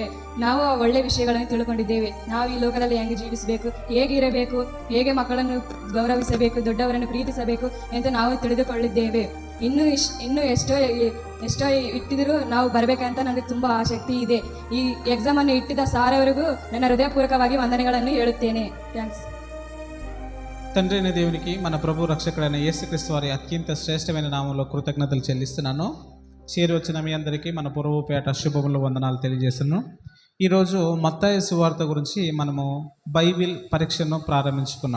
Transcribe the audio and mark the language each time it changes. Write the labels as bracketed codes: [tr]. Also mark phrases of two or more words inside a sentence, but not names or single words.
[kn] ನಾವು ಆ ಒಳ್ಳೆ ವಿಷಯಗಳನ್ನು ತಿಳ್ಕೊಂಡಿದ್ದೇವೆ. ನಾವು ಈ ಲೋಕದಲ್ಲಿ ಹೆಂಗೆ ಜೀವಿಸಬೇಕು, ಹೇಗಿರಬೇಕು, ಹೇಗೆ ಮಕ್ಕಳನ್ನು ಗೌರವಿಸಬೇಕು, ದೊಡ್ಡವರನ್ನು ಪ್ರೀತಿಸಬೇಕು ಎಂದು ನಾವು ತಿಳಿದುಕೊಳ್ಳಿದ್ದೇವೆ. ಇನ್ನೂ ಎಷ್ಟೋ ಇಟ್ಟಿದರೂ ನಾವು ಬರಬೇಕಂತ ನನಗೆ ತುಂಬ ಆಸಕ್ತಿ ಇದೆ. ಈ ಎಕ್ಸಾಮನ್ನು ಇಟ್ಟಿದ್ದ ಸಾರವರೆಗೂ ನನ್ನ ಹೃದಯಪೂರ್ವಕವಾಗಿ ವಂದನೆಗಳನ್ನು ಹೇಳುತ್ತೇನೆ. ಥ್ಯಾಂಕ್ಸ್. [te] తండ్రి అయిన దేవునికి మన ప్రభు రక్షకుడైన యేసుక్రీస్తు వారి అత్యంత శ్రేష్టమైన నామంలో కృతజ్ఞతలు చెల్లిస్తున్నాను. చేరి వచ్చిన మీ అందరికీ మన ప్రభువు పేట శుభములు వందనాలు తెలియజేస్తున్నాను. ఈరోజు మత్తయి సువార్త గురించి మనము బైబిల్ పరీక్షను ప్రారంభించుకున్నాం.